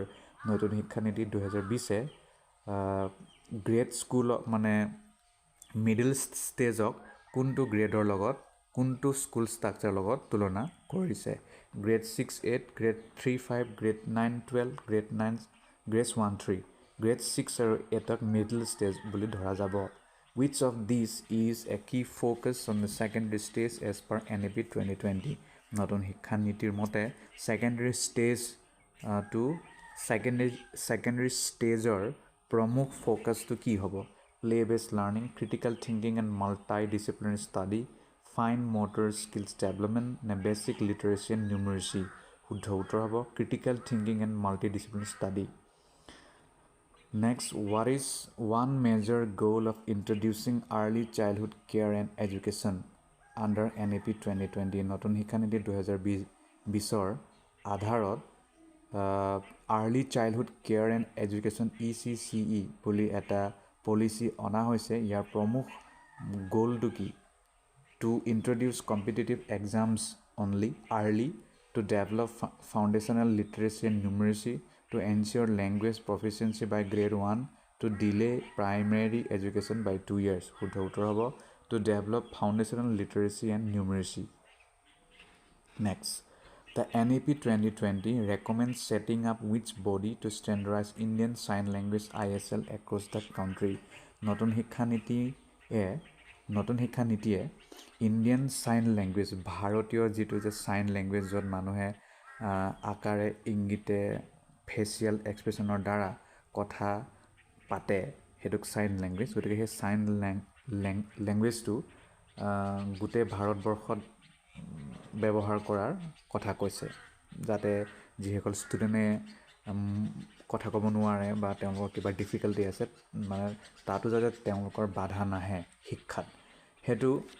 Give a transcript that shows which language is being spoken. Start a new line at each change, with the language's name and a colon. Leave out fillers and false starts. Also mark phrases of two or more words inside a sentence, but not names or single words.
Assamese: নতুন শিক্ষানীতি 2020
English: grade school
Assamese: মানে
English: middle stage
Assamese: কোনটো গ্ৰেডৰ লগত কোনটো
English: school structure
Assamese: লগত তুলনা কৰিছে
English: grade 6-8 grade 3-5 grade 9-12 grade 1-3 grade 6
Assamese: আৰু 8ক
English: middle stage
Assamese: বুলি ধৰা যাব
English: Which of these is a key focus on the secondary stage as per NEP 2020?
Assamese: নতুন শিক্ষা নীতিৰ মতে
English: secondary stage to secondary stageৰ
Assamese: প্ৰমুখ ফ'কাছটো কি হ'ব
English: play based learning critical thinking and multidisciplinary study fine motor skills development
Assamese: নে
English: basic literacy and numeracy
Assamese: শুদ্ধ উত্তৰ হ'ব
English: critical thinking and multidisciplinary study Next, what is one major goal of introducing early childhood care and education under NEP 2020?
Assamese: নতুন শিক্ষানীতি 2020 আধাৰত
English: early childhood care and education
Assamese: ECCE বুলি এটা পলিচি অনা হৈছে ইয়াৰ
English: প্ৰমুখ গোলটো কি to introduce competitive exams only early to develop foundational literacy and numeracy to ensure language proficiency by grade 1 to delay primary education by 2 years
Assamese: শুদ্ধ উত্তৰ হ'ব
English: to develop foundational literacy and numeracy next the NEP 2020 recommends setting up which body to standardize Indian Sign Language ISL across the country নতুন
Assamese: শিক্ষা নীতিয়ে
English: Indian Sign Language
Assamese: ভাৰতীয় যিটো যে
English: sign language
Assamese: য'ত মানুহে আকাৰে ইংগিতে
English: facial expression
Assamese: দ্বাৰা কথা পাতে সেইটোক
English: sign language
Assamese: গতিকে সেই
English: sign language
Assamese: গোটেই ভাৰতবৰ্ষত ব্যৱহাৰ কৰাৰ কথা কৈছে যাতে যিসকল ষ্টুডেণ্টে কথা ক'ব নোৱাৰে বা তেওঁলোকৰ কিবা ডিফিকাল্টি আছে মানে তাতো যাতে তেওঁলোকৰ বাধা নাহে শিক্ষাত সেইটো